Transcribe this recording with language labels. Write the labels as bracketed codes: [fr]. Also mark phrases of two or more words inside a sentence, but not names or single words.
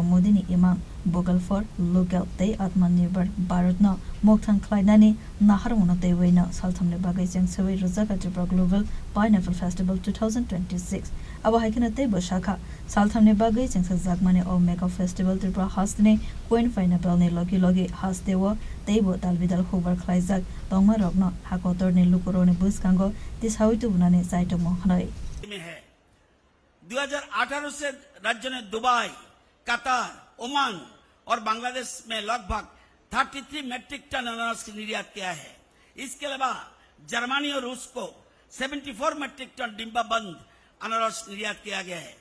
[trp] Modi ni Imam Vocal for Local Day Atmanirbhar Bharatna Mokthan Klainani Naharmona Dewena Saltamne Bagai Jangsewe Rozaka Tripura Global Pineapple Festival 2026 Aba Haikena Tebo Shaka Saltamne Bagai Jangse Zagmane O [en] Mega Festival [trp] Tripura Hastne Queen Pineapple ne Logi Hastewa Tebo Dalvidal Hubbar Klaizak Tongma Rogno Hakotorne Lukurone Buskango Tishawitu Bunane Saito Mohanai [hi] में है 2018 से राज्य ने दुबई, कतार, ओमान और बांग्लादेश में लगभग 33 मैट्रिक टन अनारस की निर्यात किया है। इसके अलावा जर्मनी और रूस को 74 मैट्रिक टन डिब्बाबंद अनारस निर्यात किया गया है।